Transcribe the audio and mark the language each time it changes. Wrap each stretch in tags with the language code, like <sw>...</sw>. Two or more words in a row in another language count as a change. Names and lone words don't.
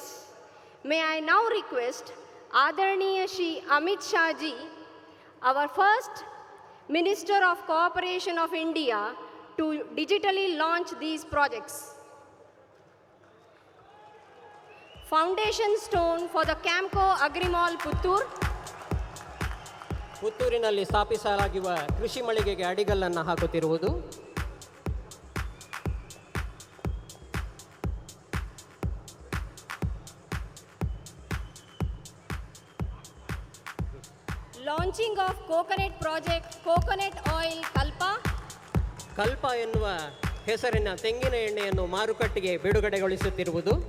<en>May I now request Adarniya Shri Amit Shah ji, our first Minister of Cooperation of India, to digitally launch these projects. Foundation stone for the Camco Agrimall Puttur.</en> <kn>ಪುತ್ತೂರಿನಲ್ಲಿ ಸ್ಥಾಪಿಸಲಾಗಿರುವ ಕೃಷಿ ಮಳಿಗೆಗೆ ಅಡಿಗಲ್ಲನ್ನು ಹಾಕುತ್ತಿರುವುದು.</kn> <en>Launching of coconut project, coconut oil Kalpa.</en> <kn>ಕಲ್ಪ ಎನ್ನುವ ಹೆಸರಿನ ತೆಂಗಿನ ಎಣ್ಣೆಯನ್ನು ಮಾರುಕಟ್ಟೆಗೆ ಬಿಡುಗಡೆಗೊಳಿಸುತ್ತಿರುವುದು.</kn>